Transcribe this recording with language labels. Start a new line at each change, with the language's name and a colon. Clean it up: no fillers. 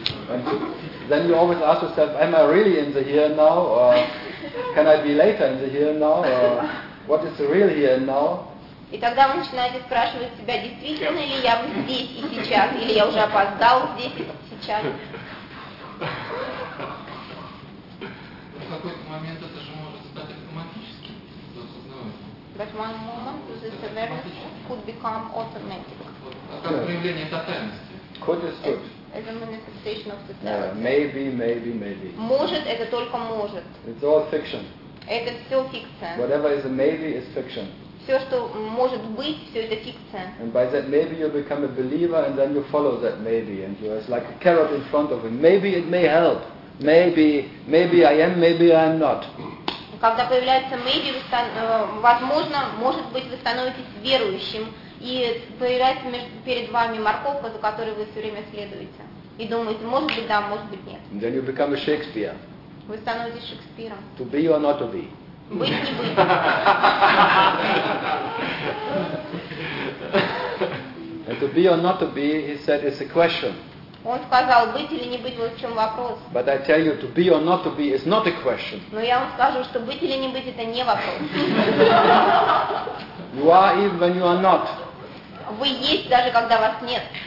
English: And then you always ask yourself, am I really in the here and now? Or can I be later in the here and now? Or what is the real here and now?
Russian: И тогда вы начинаете спрашивать себя, действительно ли я здесь и сейчас, или я уже опоздал здесь и сейчас. В какой-то момент это же может стать автоматическим.
English: But one moment this awareness could become automatic.
Russian: Как проявление тотальности.
English: Could is good. As a manifestation of totality. Maybe.
Russian: Может, это только может.
English: It's all fiction.
Russian: Это все фикция.
English: Whatever is a maybe is fiction.
Russian: Все, что может быть, все это фикция.
English: And by that maybe you become a believer, and then you follow that maybe, and you are like a carrot in front of him. Maybe it may help. Maybe I am. Maybe I am not.
Russian: Когда появляется maybe, возможно, может быть, вы становитесь верующим, и появляется перед вами морковка, за которой вы все время следуете, и думаете, может быть, да, может быть, нет.
English: And then you become a Shakespeare.
Russian: Вы становитесь Шекспиром.
English: To be or not to be.
Russian: Быть не быть.
English: And to be or not to be, he said, is a question.
Russian: Он сказал, быть или не быть, вот в чем вопрос.
English: But I tell you, to be or not to be is not a question.
Russian: Но я вам скажу, что быть или не быть, это не вопрос.
English: You are even when you are not.
Russian: Вы есть, даже когда вас нет.